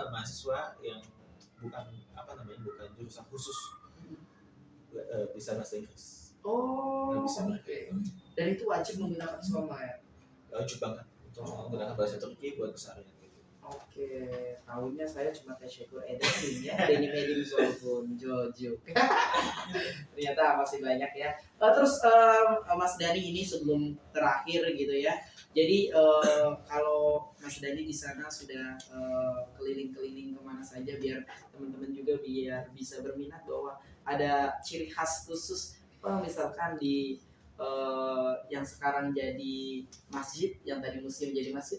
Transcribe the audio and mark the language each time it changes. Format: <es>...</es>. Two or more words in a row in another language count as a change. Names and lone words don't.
<id>mahasiswa yang bukan apa namanya bukan jurusan khusus bisa bahasa Inggris. Oh, Nggak bisa oke. Dan itu wajib menggunakan Soma ya. Wajib banget untuk menggunakan bahasa Turki buat keseharian gitu. Oke, tahunya saya cuma</id> <tr>teşekkür ederim</tr> <id>ya.</id> <tr>Benim elim soğuk,</tr> <id>Jojo. Ternyata masih banyak ya. Terus Mas Dani ini sebelum terakhir gitu ya. Jadi kalau Mas Dani di sana sudah keliling-keliling kemana saja biar teman-teman juga biar bisa berminat bahwa ada ciri khas khusus, misalkan di yang sekarang jadi masjid, yang tadi museum jadi masjid,</id>